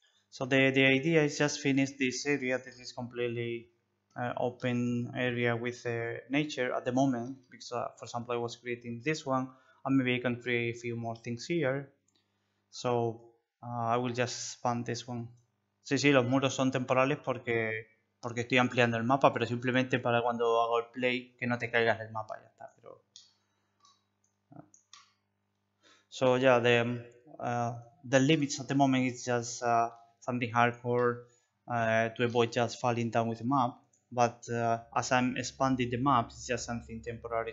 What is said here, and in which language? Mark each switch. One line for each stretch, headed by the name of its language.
English: So the idea is just finish this area. This is completely open area with nature at the moment, because for example I was creating this one, and maybe I can create a few more things here. So I will just expand this one.
Spanish: Sí, los muros son temporales porque estoy ampliando el mapa, pero simplemente para cuando hago el play que no te caigas del mapa, ya está.
English: Pero so yeah, the limits at the moment is just something hardcore to avoid just falling down with the map. But as I'm expanding the map, it's just something temporary.